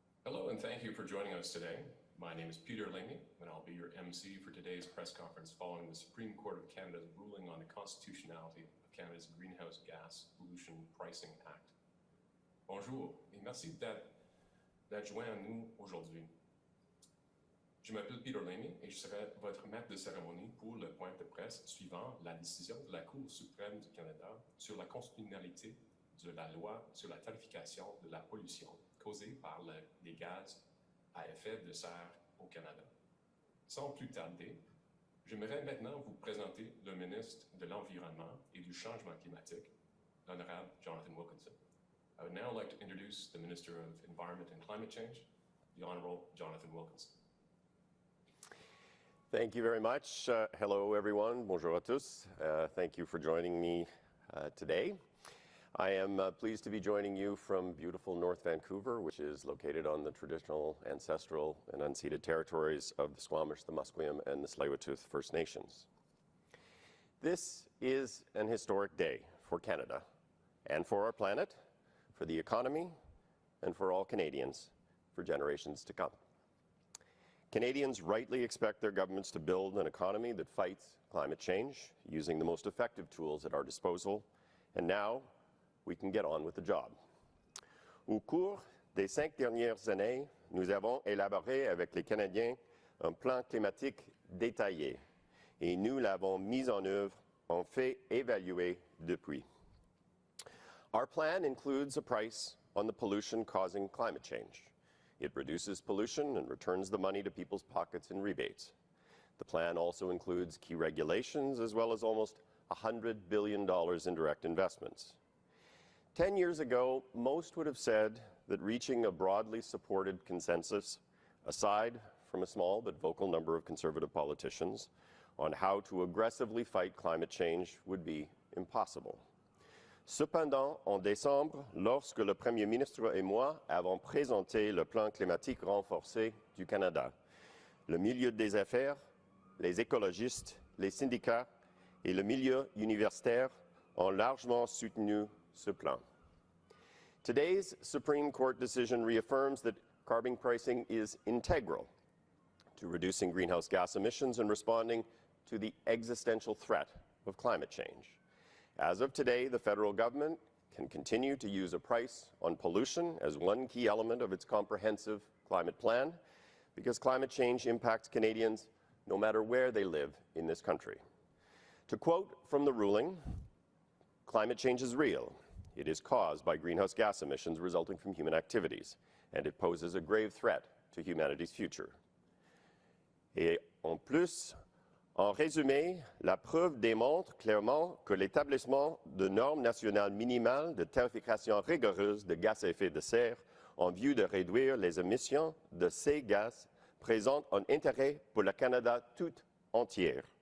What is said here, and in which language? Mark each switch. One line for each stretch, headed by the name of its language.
English: Hello, and thank you for joining us today. My name is Peter Lamy, and I'll be your MC for today's press conference following the Supreme Court of Canada's ruling on the constitutionality of Canada's Greenhouse Gas Pollution Pricing Act.
French: Bonjour, et merci d'être joint à nous aujourd'hui. Je m'appelle Peter Lamy et je serai votre maître de cérémonie pour le point de presse suivant la décision de la Cour suprême du Canada sur la constitutionnalité de la loi sur la tarification de la pollution causée par les gaz à effet de serre au Canada. Sans plus tarder, j'aimerais maintenant vous présenter le ministre de l'Environnement et du Changement climatique, l'honorable Jonathan Wilkinson.
English: I would now like to introduce the Minister of Environment and Climate Change, the Honorable Jonathan Wilkinson. Thank you very much. Hello, everyone.
French: Bonjour à tous.
English: Thank you for joining me today. I am pleased to be joining you from beautiful North Vancouver, which is located on the traditional, ancestral, and unceded territories of the Squamish, the Musqueam, and the Tsleil-Waututh First Nations. This is an historic day for Canada and for our planet, for the economy, and for all Canadians for generations to come. Canadians rightly expect their governments to build an economy that fights climate change using the most effective tools at our disposal, and now we can get on with the job.
French: Au cours des 5 dernières années, nous avons élaboré avec les Canadiens un plan climatique détaillé et nous l'avons mis en œuvre, en fait évaluer depuis.
English: Our plan includes a price on the pollution causing climate change. It reduces pollution and returns the money to people's pockets in rebates. The plan also includes key regulations as well as almost $100 billion in direct investments. 10 years ago, most would have said that reaching a broadly supported consensus, aside from a small but vocal number of conservative politicians, on how to aggressively fight climate change would be impossible.
French: Cependant, en décembre, lorsque le Premier ministre et moi avons présenté le plan climatique renforcé du Canada, le milieu des affaires, les écologistes, les syndicats et le milieu universitaire ont largement soutenu ce plan.
English: Today's Supreme Court decision reaffirms that carbon pricing is integral to reducing greenhouse gas emissions and responding to the existential threat of climate change. As of today, the federal government can continue to use a price on pollution as one key element of its comprehensive climate plan, because climate change impacts Canadians no matter where they live in this country. To quote from the ruling, climate change is real. It is caused by greenhouse gas emissions resulting from human activities, and it poses a grave threat to humanity's future.
French: Et en plus, en résumé, la preuve démontre clairement que l'établissement de normes nationales minimales de tarification rigoureuses de gaz à effet de serre en vue de réduire les émissions de ces gaz présente un intérêt pour le Canada tout entier.